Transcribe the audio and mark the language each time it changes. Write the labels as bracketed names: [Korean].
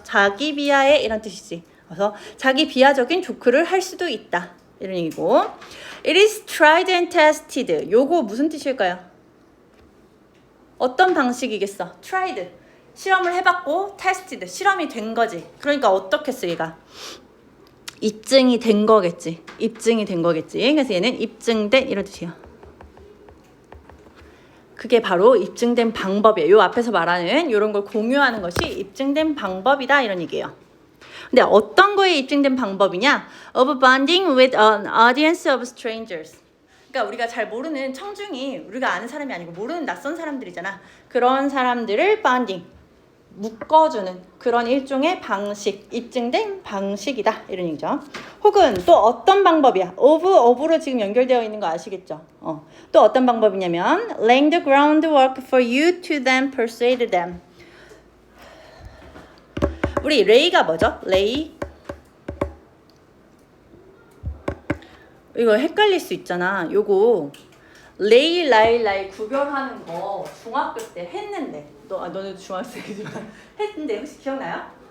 [Korean] 자기 비하의 이런 뜻이지. 그래서 자기 비하적인 조크를 할 수도 있다. 이런 얘기고 It is tried and tested. 요거 무슨 뜻일까요? 어떤 방식이겠어? tried. 실험을 해봤고 tested. 실험이 된 거지. 그러니까 어떻겠어 얘가? 입증이 된 거겠지. 입증이 된 거겠지. 그래서 얘는 입증된 이런 뜻이에요. 그게 바로 입증된 방법이에요. 요 앞에서 말하는 이런 걸 공유하는 것이 입증된 방법이다. 이런 얘기예요. 근데 어떤 거에 입증된 방법이냐? [English] Of bonding with an audience of strangers. [Korean] 그러니까 우리가 잘 모르는 청중이 우리가 아는 사람이 아니고 모르는 낯선 사람들이잖아. 그런 사람들을 bonding, 묶어주는 그런 일종의 방식, 입증된 방식이다. 이런 얘기죠. 혹은 또 어떤 방법이야? of로 지금 연결되어 있는 거 아시겠죠? 또 어떤 방법이냐면 laying the groundwork for you to then persuade them. 우리 레이가 뭐죠? 레이 이거 헷갈릴 수 있잖아. 요거 레이 라이 구별하는 거 중학교 때 했는데 너네도 중학생이지만 했는데 혹시 기억나요?